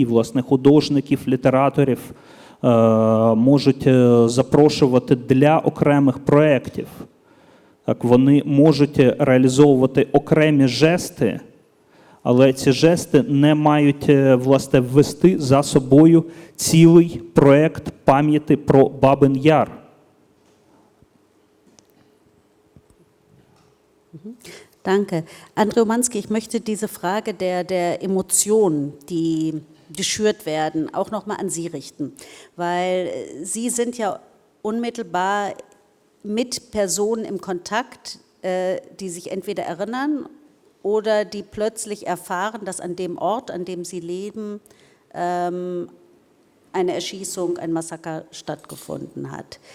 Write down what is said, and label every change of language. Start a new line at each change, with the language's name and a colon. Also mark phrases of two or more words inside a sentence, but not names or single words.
Ukrainian: Власне, художників, літераторів можуть запрошувати для окремих проєктів. Так, вони можуть реалізовувати окремі жести, але ці жести не мають, власне, ввести за собою цілий проєкт пам'яті про Бабин Яр.
German: Danke. Andrej Umansky, ich möchte diese Frage der Emotionen, die geschürt werden, auch nochmal an Sie richten. Weil Sie sind ja unmittelbar mit Personen im Kontakt, die sich entweder erinnern oder die plötzlich erfahren, dass an dem Ort, an dem sie leben, eine Erschießung, ein Massaker stattgefunden hat.